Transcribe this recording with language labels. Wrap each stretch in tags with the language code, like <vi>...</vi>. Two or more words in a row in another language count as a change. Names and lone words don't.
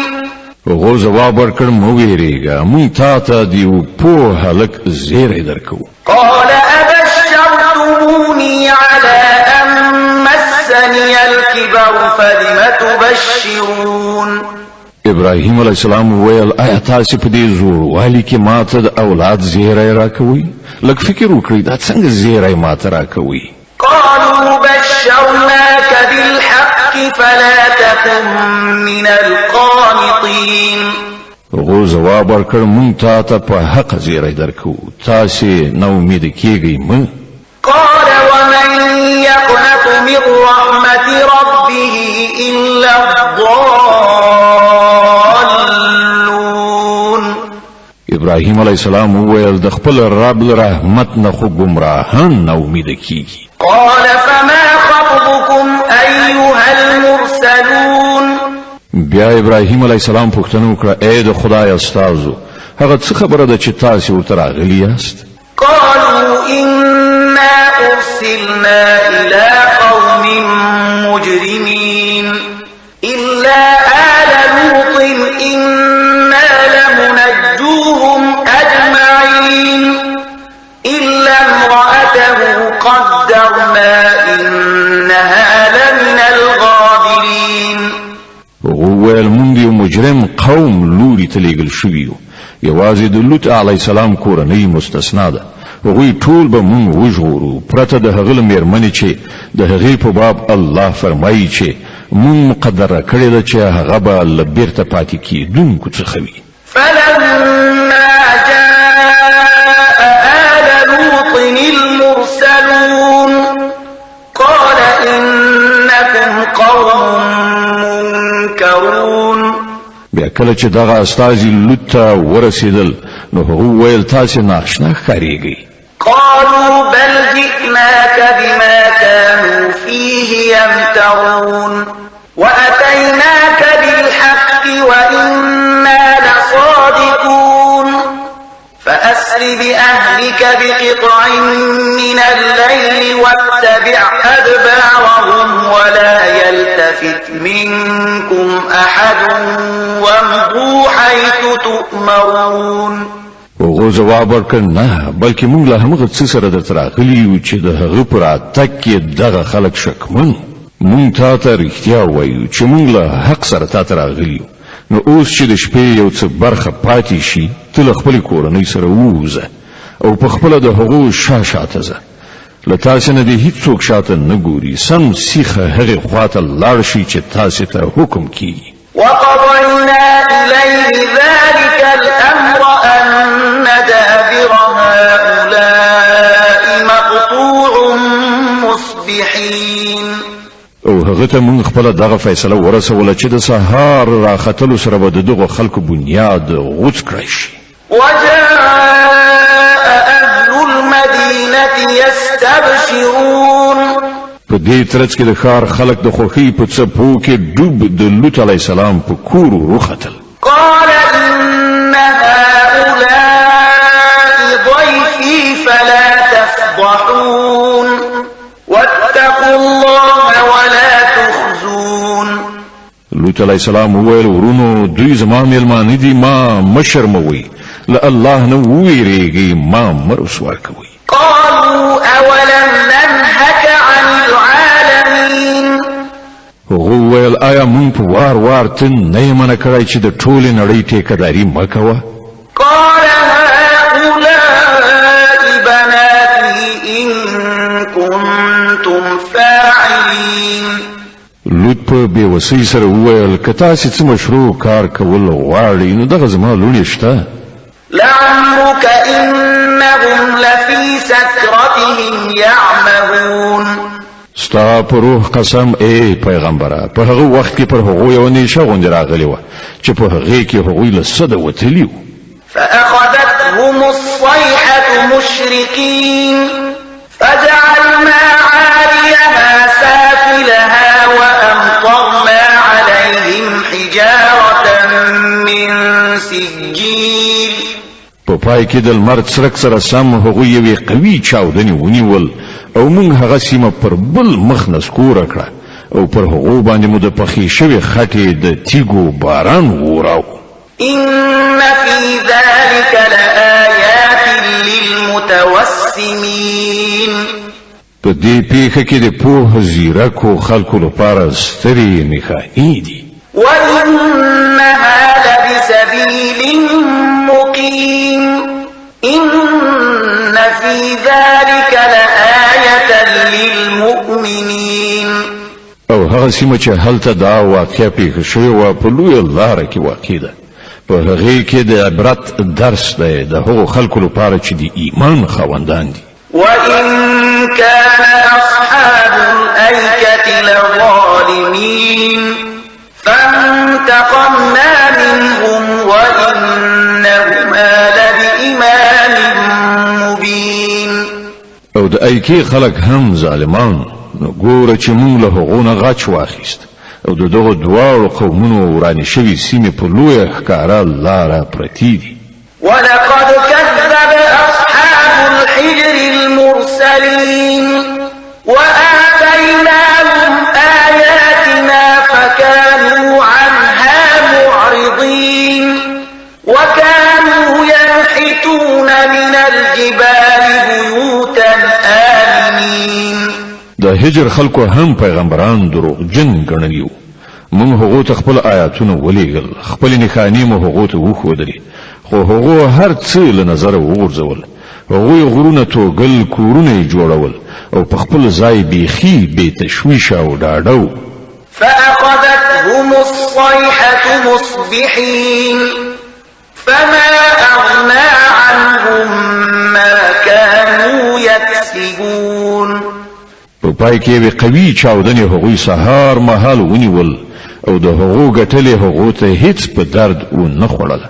<ps>هغو ځواب ورکړ مه ویرېږه موږ تا ته د یو پوه هلک زیری درکوو.</ps> <ar>قال أبشرتموني على أن مسني الكبر فبم تبشرون.</ar> <ps>ابراهیم</ps> <ar>علیه السلام</ar> <ps>وویل آیا تاسې په دې زوړوالي کې ما ته د اولاد زیری راکوئ؟ لږ فکر وکړئ دا څنګه زیری ما ته راکوئ؟</ps> <ar>قالوا بشرناك بالحق فلا تكن من القانطين.</ar> <ps>هغو ځواب ورکړ موږ تا ته په حق زیری درکوو تاسې نا امیده کیږئ مه.</ps> <ar>قال ومن يقنط من رحمة ربه إلا الضالون.</ar> <ps>ابراهیم</ps> <ar>علیہ السلام</ar> <ps>وویل د خپل رب رحمت نه خو ګمراهان نه امید کیږي.</ps> <ar>قال فما خطبكم أيها المرسلون.</ar> <ps>بیا ابراهیم</ps> <ar>علیہ السلام</ar> <ps>پوښتنه وکړه اے د خدای استادو هغه څه خبره ده چې تاسو ورته راغلي یاست؟</ps> <ar>قالوا إنا أرسلنا إلى قوم مجرمين إلا آل لوط إنا لمنجوهم أجمعين إلا امرأته قدرنا إنها لمن الغابرين.</ar> <ps>وویل مونږ یو مجرم قوم لوري ته لېږل شوي یو یوازې د لوط</ps> <ar>علیه السلام</ar> <ps>کورنۍ مستثنا ده. هغوی ټول به مونږ وژغورو پرته د هغه له مېرمنې چې د هغې په باب الله فرمایي چې مونږ مقدره کړې ده چې هغه به له بیرته پاتې کېدونکو څخه وي.</ps> <ar>فلما جاء آل لوط المرسلون قال إنكم قوم منكرون.</ar> <ps>بیا کله چې دغه استازي لوط ته ورسېدل نو هغه وویل تاسې ناشنا ښکارېږئ.</ps> <ar>قالوا بل جئناك بما كانوا فيه يمترون وأتيناك بالحق وإنا لصادقون فأسر بأهلك بقطع من الليل واتبع أدبارهم ولا يلتفت منكم أحد وامضوا حيث تؤمرون.</ar> <ps>هغه جواب ورکړ نه بلکې موږ له همغه څه سره درته راغلي یو چې د هغه پر راتګ کې دغه خلک شکمن. موږ تا ته رښتیا وایو چې موږ له حق سره تا ته راغلي یو. نو اوس چې د شپې یو څه برخه پاتې شي ته له خپلې کورنۍ سره ووځه او په خپله د هغو شاته ځه. له تاسې نه دې هېڅوک شاته نه ګوري. سم سیخه هغې خواته لاړ شي چې تاسې ته حکم کیږي.</ps> <ar>وقضينا إليه ذلك الأمر أن دابر هؤلاء مقطوع مصبحين.</ar> <ps>او هغه ته موږ خپل دغه فیصله ورسوله چې د سهار راختلو سره به د دغو خلکو بنیاد غوڅ کړی شي.</ps> <ar>وجاء أهل المدينة يستبشرون.</ar> <ps>په دې ترڅ کې د ښار خلک د خوښۍ په څپو کې ډوب د لوط</ps> <ar>علیه السلام</ar> <ps>په کور وختل.</ps> <ar>قال إن هؤلاء ضيفي فلا تفضحون واتقوا الله ولا تخزون.</ar> <ps>لوط</ps> <ar>علیه السلام</ar> <ps>وویل ورونو دوی زما میلمانه دي ما مه شرموئ له الله نه وویریږئ ما مه رسوا کوئ.</ps> <ar>قالوا أولم ننهك عن العالمين.</ar> <ps>هغه وویل آیا مونږ په وار وار ته نه یې منع کړی چې د ټولې نړۍ ټیکهداري مه کوه؟</ps> <ar>قال هؤلاء بناتي إن كنتم فاعلين.</ar> <ps>لوط په بېوسۍ سره وویل که تاسې څه مشروع کار کول غواړئ نو دغه زما لوڼې شته.</ps> <ar>لعمرك إنهم لفي سكرتهم يعمهون.</ar> <ps>ستا په روح قسم ای پیغمبره په هغه وخت کې پر هغوی یوه نیشه غوندې راغلې وه چې په هغې کې هغوی له سده وتلي وو.</ps> <ar>فأخذتهم الصيحة مشرقين فجعلنا عاليها سافلها وأمطرنا عليهم حجارة من سجيل.</ar> <ps>په پای کې د لمر څرک سره سم هغوی یوې قوي چاودنې ونیول او موږ هغه سیمه پر بل مخ نسکوره کړه او پر هغو باندې مو د پخې شوې خټې د تیږو باران ووراو.</ps> <ar>إن في ذلك لآيات للمتوسمين.</ar> <ps>په دې پیښه کې د پوه زیرکو خلکو لپاره سترې نښانې دي.</ps> <ar>وإنها لبسبيل مقيم إن في ذلك لآية للمؤمنين.</ar> <ps>او هغه سیمه چې هلته دا واقعه پیښه شوې وه په لویه لاره کې واقع ده. په هغې کې د عبرت درس دی د هغو خلکو لپاره چې د ایمان خاوندان دي.</ps> <ar>وإن كان أصحاب الأيكة لظالمين فانتقمنا منهم وإنهما لبإمام مبين.</ar> <ps>او د ایکی خلق هم ظالمان، نو ګوره چې مونږ له هغونه غچ واخیست او د دغه دواړو قومونو ورانې شوي سیمې په لویه ښکاره لاره پرتې دي.</ps> <ar>ولقد كذب أصحاب الحجر المرسلين وآتيناهم آياتنا فكانوا عنها معرضين وكانوا ينحتون من الجبال بيوتا آمنين.</ar> <ps>د هجر خلکو هم پیغمبران دروغجن ګڼلیو. موږ هغو ته خپل آیاتونه ولېږل، خپل نښانې مو هغو ته وښودلې، خو هغو هر څه له نظره وغورځول. هغوی غرونه توږل، کورونه یې جوړول او په خپل ځای بیخي بې تشویشه او ډاډه.</ps> <ar>فأخذتهم الصيحة مصبحين فما أغنى عنهم ما كانوا يكسبون.</ar> <ps>په پای کې به قوي چاودنې هغوی سهار مهال ونیول او د هغو ګټلې هغو ته هیڅ په درد ونه خوړله.</ps>